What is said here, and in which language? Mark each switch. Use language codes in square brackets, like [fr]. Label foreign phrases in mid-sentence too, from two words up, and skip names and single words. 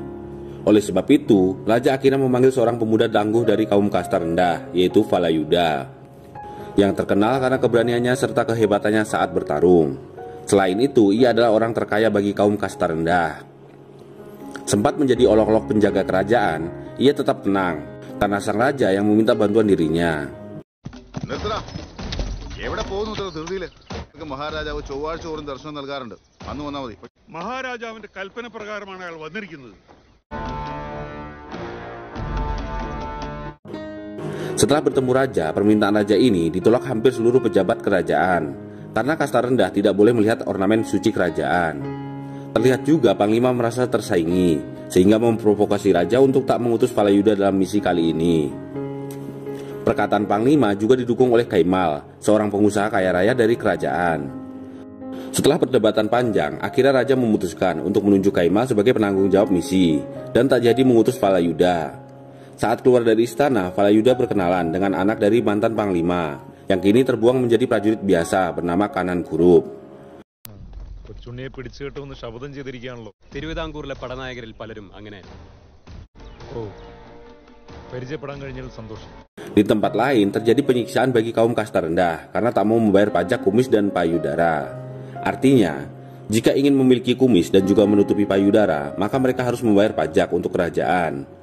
[id] Oleh sebab itu, raja akhirnya memanggil seorang pemuda tangguh dari kaum kasta rendah, yaitu Falayuda, yang terkenal karena keberaniannya serta kehebatannya saat bertarung. Selain itu, ia adalah orang terkaya bagi kaum kasta rendah. Sempat menjadi olok-olok penjaga kerajaan, ia tetap tenang karena sang raja yang meminta bantuan dirinya. [ml] മഹാരാജാവിന്റെ കൽപ്പന പ്രകാരമാണ് അയാൾ വന്നിരിക്കുന്നത്. [id] Setelah bertemu raja, permintaan raja ini ditolak hampir seluruh pejabat kerajaan karena kasta rendah tidak boleh melihat ornamen suci kerajaan. Terlihat juga Panglima merasa tersaingi sehingga memprovokasi raja untuk tak mengutus Falayuda dalam misi kali ini. Perkataan Panglima juga didukung oleh Kaimal, seorang pengusaha kaya raya dari kerajaan. Setelah perdebatan panjang, akhirnya raja memutuskan untuk menunjuk Kaimal sebagai penanggung jawab misi dan tak jadi mengutus Falayuda. Saat keluar dari istana, Falayuda berkenalan dengan anak dari mantan panglima yang kini terbuang menjadi prajurit biasa bernama Kanan Kurup. [ml] തിരുവിതാംകൂറിലെ പടനായകരിൽ പലരും അങ്ങനെ. [id] Di tempat lain terjadi penyiksaan bagi kaum kasta rendah karena tak mau membayar pajak kumis dan payudara. Artinya, jika ingin memiliki kumis dan juga menutupi payudara, maka mereka harus membayar pajak untuk kerajaan.